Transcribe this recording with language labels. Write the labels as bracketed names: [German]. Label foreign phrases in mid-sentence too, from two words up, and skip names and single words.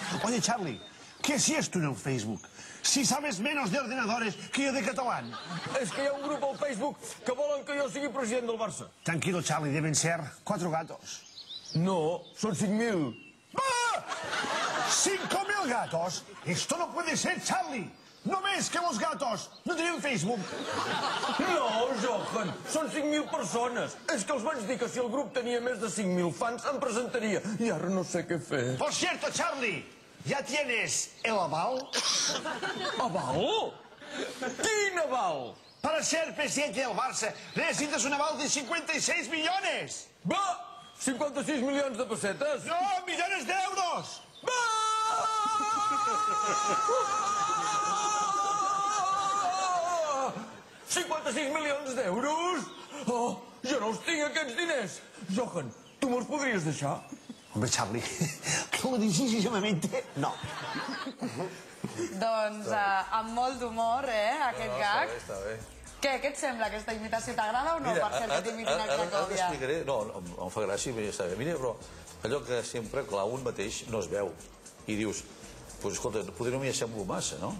[Spanish] Oye, Charlie, ¿qué si es tú en el Facebook? Si sabes menos de ordenadores que yo de catalán. [Catalan] És que hi ha un grup al Facebook que volen que jo sigui president del Barça. [Spanish] Tranquilo, Charlie, deben ser 4 gatos. [Catalan] No, són 5.000. [Spanish] ¡Ah! ¡5.000 gatos! Esto no puede ser, Charlie. No ves que los gatos no tienen Facebook. [Catalan] No, Johan, són 5.000 persones. És que els vaig dir que si el grup tenia més de 5.000 fans em presentaria. I ara no sé què fer. [Spanish] Por cierto, Charlie, ¿ya tienes el aval? [Catalan] Aval? Quin aval? [Spanish] Para ser presidente del Barça necesitas un aval de 56 millones. [Catalan] Va! 56 milions de pessetes? [Spanish] No, millones de euros. [Catalan] Va! 56 milions d'euros? Oh, jo no els tinc, aquests diners. Johan, tu me'ls podries deixar? [Spanish] Hombre, Charlie, ¿cómo decisivamente? No. [Catalan] Doncs amb molt d'humor, aquest gag. Està bé. Què et sembla? Aquesta imitació t'agrada o no, per ser que t'imitin a Cracòvia? Ara t'explicaré. No, em fa gràcia, està bé. Mira, però allò que sempre, clar, un mateix no es veu. I dius, doncs escolta, potser no m'hi assemblo massa, no?